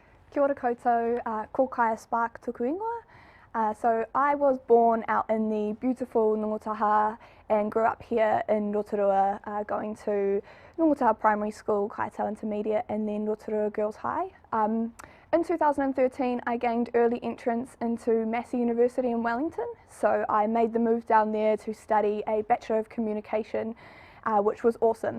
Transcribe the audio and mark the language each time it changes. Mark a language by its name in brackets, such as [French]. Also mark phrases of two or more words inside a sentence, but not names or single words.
[Māori] Kia ora koutou, ko kaya Sparke tuku ingoa. [English] So I was born out in the beautiful Ngongotaha and grew up here in Rotorua, going to Ngongotaha Primary School, Tatau Intermediate, and then Rotorua Girls High. In 2013 I gained early entrance into Massey University in Wellington, so I made the move down there to study a Bachelor of Communication, which was awesome.